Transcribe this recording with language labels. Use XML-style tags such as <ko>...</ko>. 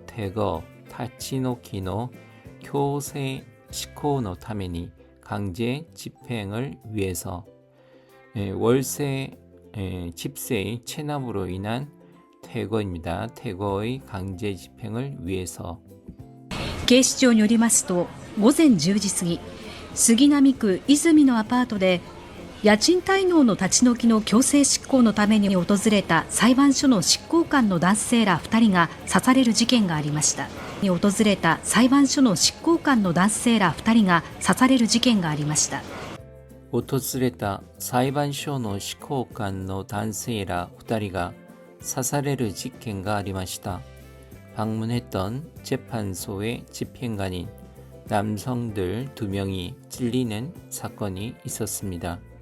<ko>대거 타치노키노 교세 시코노 타메니 강제 집행을 위해서 월세 집세의 체납으로 인한 퇴거입니다. 퇴거의 강제 집행을 위해서</ko> <ja>警視庁によりますと午前10時過ぎ杉並区泉のアパートで家賃滞納の立ち退きの強制執行のために訪れた裁判所の執行官の男性ら2人が刺される事件がありました。に訪れた裁判所の執行官の男性ら2人が刺される事件がありました。訪れた裁判所の執行官の男性ら2人が刺される事件がありました。</ja> <ko>방문했던 재판소의 집행관인 남성들 2명이 찔리는 사건이 있었습니다.</ko>